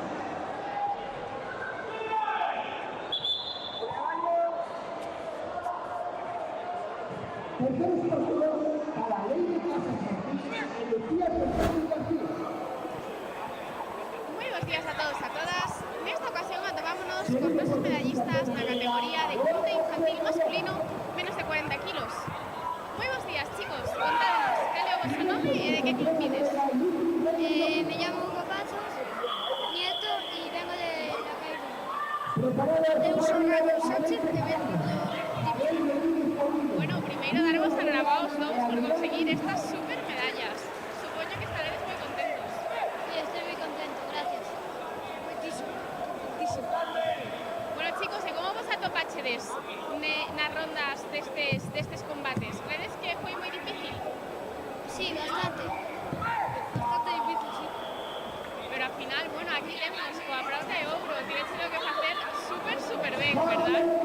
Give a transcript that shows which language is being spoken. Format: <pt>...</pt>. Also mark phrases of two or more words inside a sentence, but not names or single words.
<es>Tercer puesto para la Ley de Casas, Lucía Fernández García.</es> <gl>Moi bons días a todos e a todas. Nesta ocasión atopámonos con nosos medallistas na categoría de comité infantil masculino menos de 40 kilos. Moi bons días, chicos. Contádenos, cal é o vosso nome e de que club pides?</gl> <es>Me llamo Hugo Pasos, nieto y vengo de la calle.</es> <gl>Eu sou Raúl Sánchez e vengo do Bueno, primeiro darvos a enhoraboa aos dous por conseguir estas super medallas. Supoño que estaredes moi contentos.</gl> <es>Sí, estoy muy contento, gracias. Muchísimo, muchísimo.</es> <gl>Bueno, chicos, e como vos atopachedes nas rondas destes combates? Credes que foi moi difícil?</gl> <es>Sí, bastante. Bastante difícil, sí.</es> <gl>Pero ao final, bueno, aquí temos coa prata de ouro, tivéselo que facer super ben, verdad?</gl>